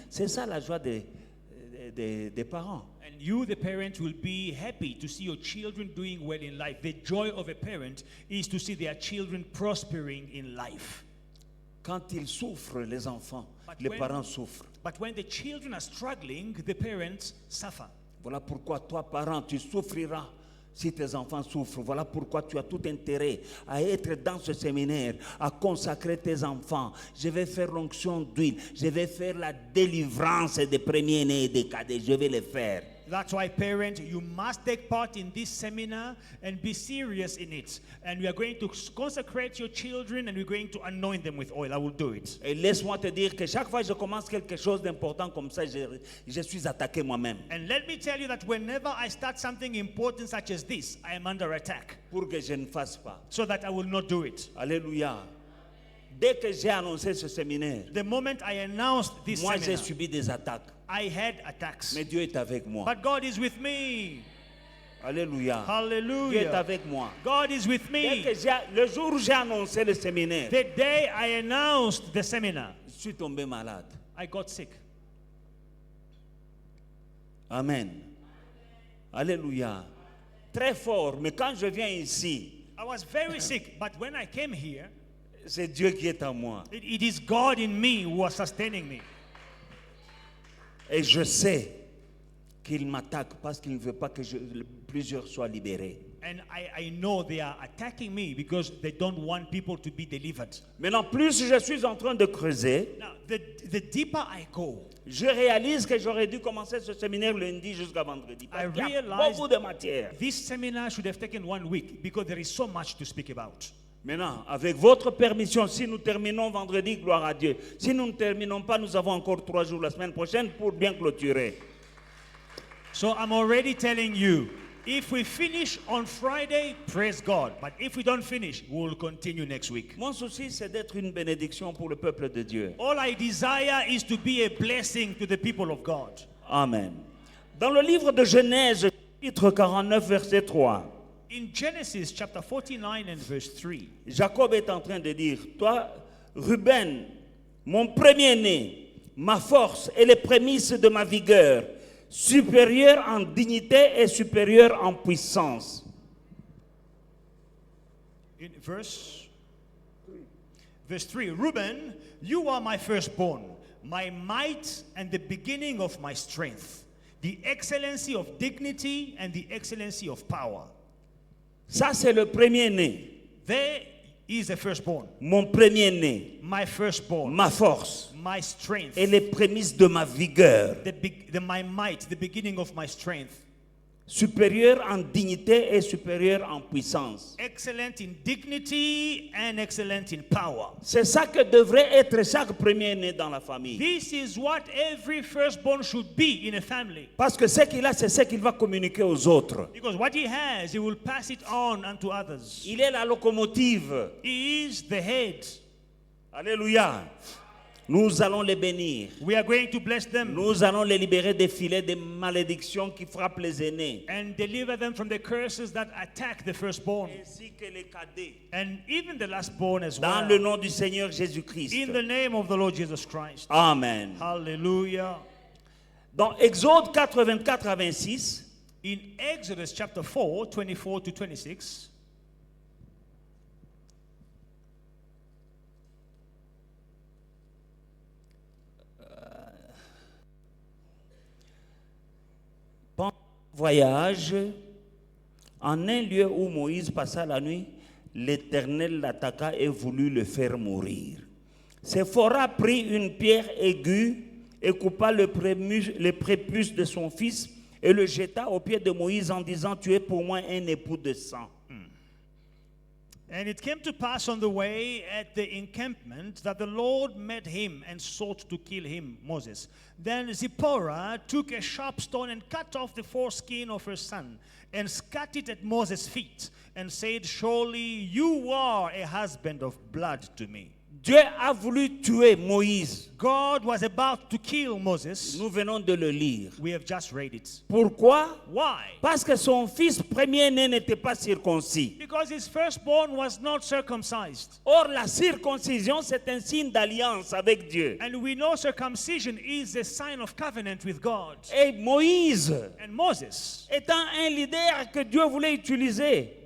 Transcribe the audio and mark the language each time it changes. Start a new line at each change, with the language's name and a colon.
French: C'est ça la joie des parents.
English: And you, the parent, will be happy to see your children doing well in life. The joy of a parent is to see their children prospering in life.
French: Quand ils souffrent, les enfants,
English: But
French: les
English: when-
French: parents souffrent.
English: But when the children are struggling, the parents suffer.
French: Voilà pourquoi toi, parent, tu souffriras si tes enfants souffrent. Voilà pourquoi tu as tout intérêt à être dans ce séminaire, à consacrer tes enfants. Je vais faire l'onction d'huile. Je vais faire la délivrance des premiers-nés et des cadets. Je vais le faire.
English: That's why, parent, you must take part in this seminar and be serious in it. And we are going to consecrate your children, and we're going to anoint them with oil. I will do it.
French: Et laisse-moi te dire que chaque fois que je commence quelque chose d'important comme ça, je suis attaqué moi-même
English: And let me tell you that whenever I start something important such as this, I am under attack,
French: pour que je ne fasse pas.
English: so that I will not do it.
French: Alléluia. Dès que j'ai annoncé ce séminaire,
English: The moment I announced this
French: moi j'ai
English: seminar,
French: subi des attaques.
English: I had attacks.
French: Mais Dieu est avec moi.
English: But God is with me.
French: Alléluia. Dieu est
English: Hallelujah.
French: avec moi.
English: God is with
French: Dès
English: me.
French: que le jour où j'ai annoncé le séminaire,
English: The day I announced the seminar,
French: je suis tombé malade.
English: I got sick.
French: Amen. Alléluia. Très fort. Mais quand je viens ici,
English: I was very sick, but when I came here,
French: c'est Dieu qui est en moi.
English: it is God in me who was sustaining me.
French: Et je sais qu'il m'attaque parce qu'il ne veut pas que plusieurs soient libérés.
English: And I know they are attacking me because they don't want people to be delivered.
French: Maintenant, plus je suis en train de creuser,
English: Now, the deeper I go,
French: je réalise que j'aurais dû commencer ce séminaire lundi jusqu'à vendredi. Parce qu'il y a beaucoup de matière.
English: this seminar should have taken 1 week because there is so much to speak about.
French: Maintenant, avec votre permission, si nous terminons vendredi, gloire à Dieu. Si nous ne terminons pas, nous avons encore 3 jours la semaine prochaine pour bien clôturer.
English: So I'm already telling you, if we finish on Friday, praise God. But if we don't finish, we will continue next week.
French: Mon souci, c'est d'être une bénédiction pour le peuple de Dieu.
English: All I desire is to be a blessing to the people of God. Amen.
French: Dans le livre de Genèse, chapitre 49, verset 3,
English: In Genesis chapter 49 and verse 3,
French: Jacob est en train de dire, toi, Ruben, mon premier-né, ma force et les prémices de ma vigueur, supérieur en dignité et supérieur en puissance.
English: in verse 3, Reuben, you are my firstborn, my might and the beginning of my strength, the excellency of dignity and the excellency of power.
French: Ça, c'est le premier-né,
English: There is a firstborn,
French: mon premier-né,
English: my firstborn,
French: ma force
English: my strength,
French: et les prémices de ma vigueur,
English: my might, the beginning of my strength,
French: supérieur en dignité et supérieur en puissance.
English: excellent in dignity and excellent in power.
French: C'est ça que devrait être chaque premier-né dans la famille.
English: This is what every firstborn should be in a family.
French: Parce que ce qu'il a, c'est ce qu'il va communiquer aux autres.
English: Because what he has, he will pass it on unto others.
French: Il est la locomotive.
English: He is the head.
French: Alléluia. Nous allons les bénir.
English: We are going to bless them
French: Nous allons les libérer des filets de malédiction qui frappent les aînés.
English: and deliver them from the curses that attack the firstborn
French: Ainsi que les cadets.
English: and even the lastborn as
French: Dans le
English: well.
French: nom du Seigneur Jésus-Christ.
English: In the name of the Lord Jesus Christ. Amen. Hallelujah.
French: Dans Exode 4, 24 à 26,
English: In Exodus chapter 4, 24 to 26,
French: pendant le voyage, en un lieu où Moïse passa la nuit, l'Éternel l'attaqua et voulut le faire mourir. Séphora prit une pierre aiguë et coupa le prépuce de son fils et le jeta aux pieds de Moïse en disant, tu es pour moi un époux de sang.
English: and it came to pass on the way at the encampment that the Lord met him and sought to kill him, Moses. Then Zipporah took a sharp stone and cut off the foreskin of her son and scattered it at Moses' feet and said, surely you are a husband of blood to me.
French: Dieu a voulu tuer Moïse.
English: God was about to kill Moses.
French: Nous venons de le lire.
English: We have just read it.
French: Pourquoi?
English: Why?
French: Parce que son fils premier-né n'était pas circoncis.
English: Because his firstborn was not circumcised.
French: Or, la circoncision, c'est un signe d'alliance avec Dieu.
English: And we know circumcision is a sign of covenant with God.
French: Et Moïse,
English: And Moses,
French: étant un leader que Dieu voulait utiliser,